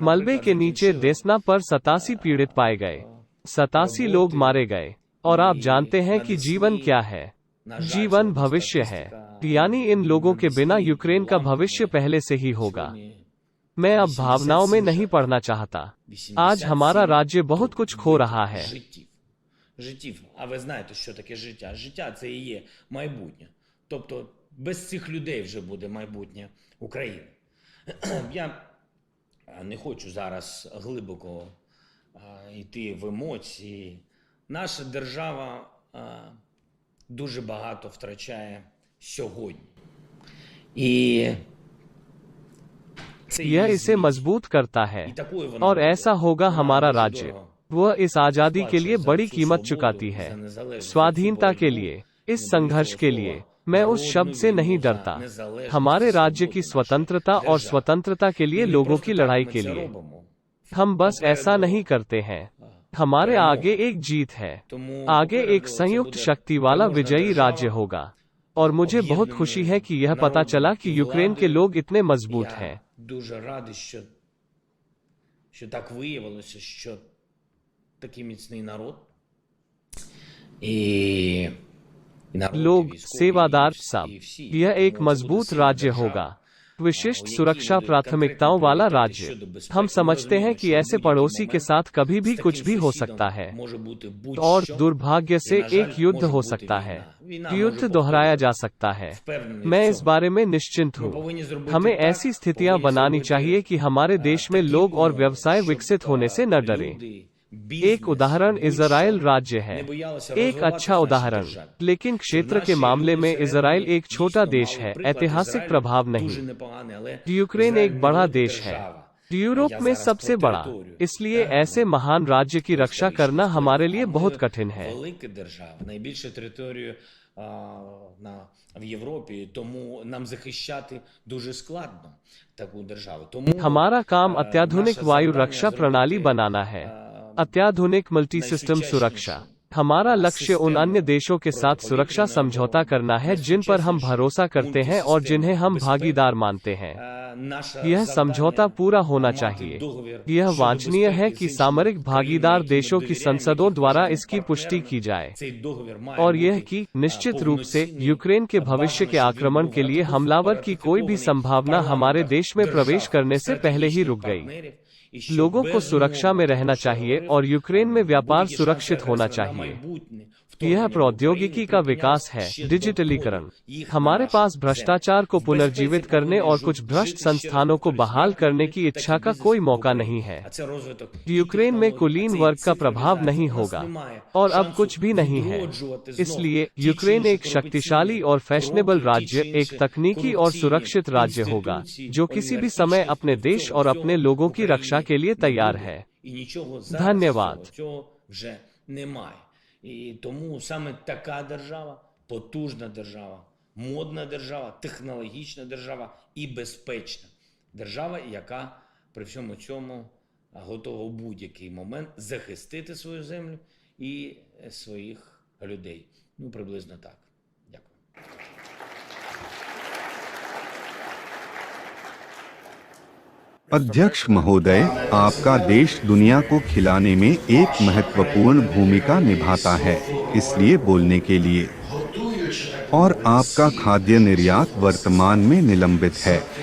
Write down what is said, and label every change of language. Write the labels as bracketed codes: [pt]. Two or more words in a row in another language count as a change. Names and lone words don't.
[hi] मलबे के नीचे देसना पर 87 पीड़ित पाए गए, 87 लोग मारे गए। और आप जानते हैं कि जीवन क्या है? जीवन भविष्य है, यानी इन लोगों के बिना यूक्रेन का भविष्य पहले से ही होगा। मैं अब भावनाओं में नहीं पढ़ना चाहता। आज हमारा राज्य बहुत कुछ खो रहा है। [uk] Життів. А ви знаєте, що таке життя? Життя – це і є майбутнє. Тобто без цих людей вже буде майбутнє України. Я не хочу зараз глибоко йти в емоції. Наша держава дуже багато втрачає сьогодні. І [hi] यह इसे मजबूत करता है, और ऐसा होगा हमारा राज्य। वह इस आजादी के लिए बड़ी कीमत चुकाती है, स्वाधीनता के लिए, इस संघर्ष के लिए। मैं उस शब्द से नहीं डरता। हमारे राज्य की स्वतंत्रता और स्वतंत्रता के लिए लोगों की लड़ाई के लिए। हम बस ऐसा नहीं करते हैं। हमारे आगे एक जीत है, आगे एक संयुक्त शक्ति वाला विजयी राज्य होगा। और मुझे बहुत खुशी है कि यह पता चला कि यूक्रेन के लोग इतने मजबूत हैं। [uk] Дуже радий, що так виявилося, що такий міцний народ. І народ [hi] लोग, [uk] військові, [hi] सेवादार [uk] і [hi] सब। [uk] всі. [hi] यह एक [uk] Тому це [hi] मजबूत [uk] буде [hi] राज्य [uk] сильна [hi] होगा, [uk] держава. [hi] विशिष्ट सुरक्षा प्राथमिकताओं वाला राज्य। हम समझते हैं कि ऐसे पड़ोसी के साथ कभी भी कुछ भी हो सकता है, और दुर्भाग्य से एक युद्ध हो सकता है। युद्ध दोहराया जा सकता है। मैं इस बारे में निश्चिंत हूँ। हमें ऐसी स्थितियाँ बनानी चाहिए कि हमारे देश में लोग और व्यवसाय विकसित होने से न डरें। एक उदाहरण इजराइल राज्य है, एक अच्छा उदाहरण। लेकिन क्षेत्र के मामले में इजराइल एक छोटा देश है, ऐतिहासिक प्रभाव नहीं। यूक्रेन एक बड़ा देश है, यूरोप में सबसे बड़ा। इसलिए ऐसे महान राज्य की रक्षा करना हमारे लिए बहुत कठिन है। [uk] Велика держава, найбільшу територію в Європі, тому нам захищати дуже складно таку державу. Тому [hi] हमारा काम अत्याधुनिक [uk] наше [hi] वायु [uk] завдання [hi] रक्षा [uk] зробити, [hi] प्रणाली बनाना है, अत्याधुनिक [en] multi system [hi] सुरक्षा। हमारा लक्ष्य उन अन्य देशों के साथ सुरक्षा समझौता करना है जिन पर हम भरोसा करते हैं और जिन्हें हम भागीदार मानते हैं। [uk] наше [hi] यह [uk] завдання [hi] समझौता पूरा होना [uk] мати [hi] चाहिए। [uk] договір [hi] यह [uk] щодо [hi] वांछनीय [uk] безпеки [hi] है [uk] з [hi] कि [uk] іншими [hi] सामरिक भागीदार [uk] країнами, [hi] देशों की [uk] які [hi] संसदों द्वारा [uk] довіряємо [hi] इसकी पुष्टि की जाए, [uk] цей договір має [hi] और यह [uk] бути, [hi] कि निश्चित रूप से [uk] повноцінний, [hi] यूक्रेन के भविष्य के [uk] бажано, щоб [hi] आक्रमण [uk] він [hi] के [uk] був [hi] लिए हमलावर की कोई भी संभावना हमारे देश में प्रवेश करने से पहले ही रुक गई। [uk] партнерів, і щоб [hi] लोगों को [uk] без [hi] सुरक्षा में [uk] умов [hi] रहना [uk] також [hi] चाहिए [uk] говорив, [hi] और यूक्रेन में व्यापार [uk] будь-які [hi] सुरक्षित [uk] шанси [hi] होना [uk] агресора на [hi] चाहिए। [uk] майбутнє, в [hi] यह प्रौद्योगिकी का विकास है, डिजिटलीकरण। हमारे पास भ्रष्टाचार को पुनर्जीवित करने और कुछ भ्रष्ट संस्थानों को बहाल करने की इच्छा का कोई मौका नहीं है। यूक्रेन में कुलीन वर्ग का प्रभाव नहीं होगा और अब कुछ भी नहीं है। इसलिए यूक्रेन एक शक्तिशाली और फैशनेबल राज्य, एक तकनीकी और सुरक्षित राज्य होगा, जो किसी भी समय अपने देश और अपने लोगों की रक्षा के लिए तैयार है। धन्यवाद। [uk] І тому саме така держава, потужна держава, модна держава, технологічна держава і безпечна держава, яка при всьому цьому готова у будь-який момент захистити свою землю і своїх людей. Ну, приблизно так. Дякую. [hi] अध्यक्ष महोदय, आपका देश दुनिया को खिलाने में एक महत्वपूर्ण भूमिका निभाता है, इसलिए बोलने के लिए, और आपका खाद्य निर्यात वर्तमान में निलंबित है।